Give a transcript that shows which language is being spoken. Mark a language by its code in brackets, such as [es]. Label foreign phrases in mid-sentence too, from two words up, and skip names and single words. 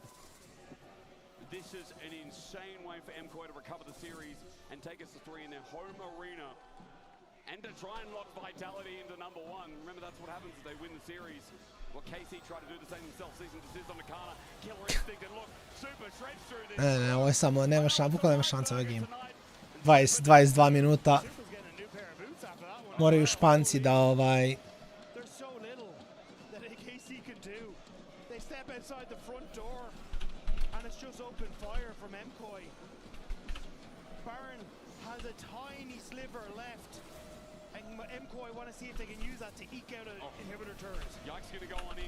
[en] This is an insane way for MKOI to recover the series and take us to 3 in their home arena. And to try and lock Vitality into number 1. Remember, that's what happens if they win the series. Well, KC tried to do the same themselves. Season desist on Nakana. Killer instinct, and look, super shreds through this. [sr] Ne, ovo je samo, bukvalno nema šanca ovaj game. 22 minuta. Moraju Španci da [en] KC can do. They step outside the front door, and it's just open fire from MKOI. Baron has a tiny sliver left, and MKOI want to see if they can use that to eke out an inhibitor turret. Yike's going to go on in.